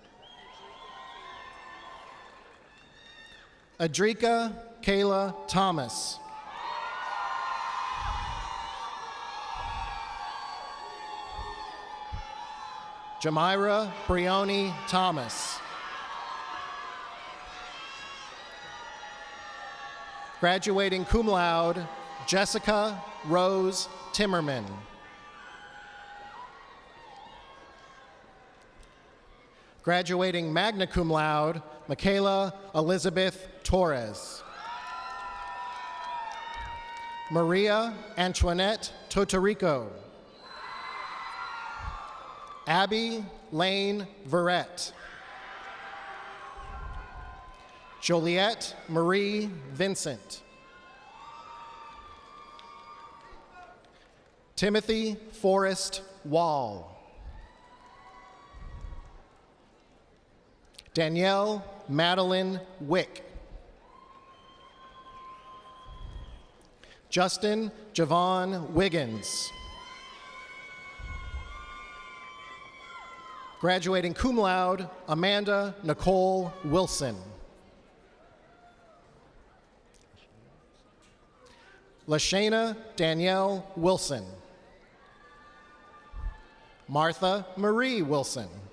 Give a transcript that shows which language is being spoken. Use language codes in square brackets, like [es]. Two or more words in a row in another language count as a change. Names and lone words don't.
[en] Adrika Kayla Thomas. Jamira Brioni Thomas. Graduating cum laude, Jessica Rose Timmerman. Graduating magna cum laude, Michaela Elizabeth Torres. Maria Antoinette Totorico. Abby Lane Verrett. Joliette Marie Vincent. Timothy Forrest Wall. Danielle Madeline Wick. Justin Javon Wiggins. Graduating cum laude, Amanda Nicole Wilson. Lashana Danielle Wilson. Martha Marie Wilson.